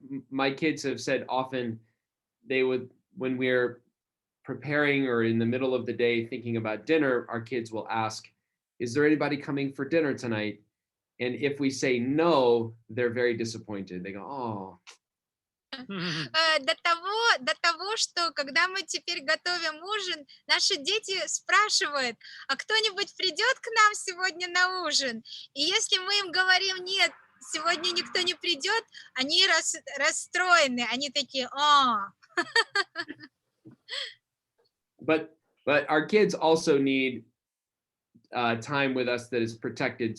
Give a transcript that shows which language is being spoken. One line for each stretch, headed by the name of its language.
English: My kids have said often they would, when we're preparing or in the middle of the day thinking about dinner, our kids will ask, is there anybody coming for dinner tonight? And if we say no, they're very disappointed. They go, oh.
Russian: До того, что когда мы теперь готовим ужин, наши дети спрашивают, а кто-нибудь придет к нам сегодня на ужин? И если мы им говорим, нет, сегодня никто не придет, они расстроены, они такие,
English: But our kids also need time with us that is protected.